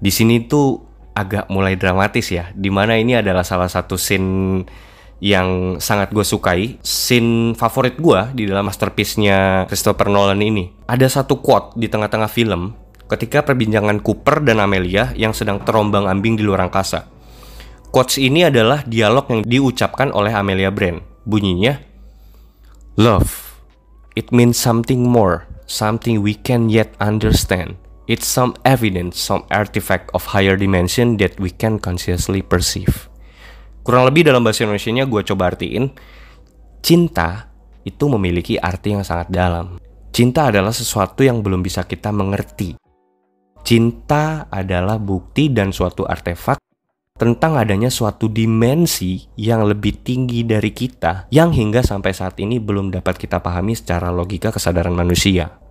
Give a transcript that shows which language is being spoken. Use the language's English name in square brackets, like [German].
[Indonesian] Di sini tuh agak mulai dramatis ya, dimana ini adalah salah satu scene yang sangat gue sukai, scene favorit gue di dalam masterpiece-nya Christopher Nolan ini. Ada satu quote di tengah-tengah film ketika perbincangan Cooper dan Amelia yang sedang terombang-ambing di luar angkasa. Quotes ini adalah dialog yang diucapkan oleh Amelia Brand. Bunyinya, [English] "Love, it means something more. Something we can yet understand. It's some evidence, some artifact of higher dimension that we can consciously perceive." [Indonesian] Kurang lebih dalam bahasa Indonesianya gue coba artiin, cinta itu memiliki arti yang sangat dalam. Cinta adalah sesuatu yang belum bisa kita mengerti. Cinta adalah bukti dan suatu artefak tentang adanya suatu dimensi yang lebih tinggi dari kita, yang hingga sampai saat ini belum dapat kita pahami secara logika kesadaran manusia.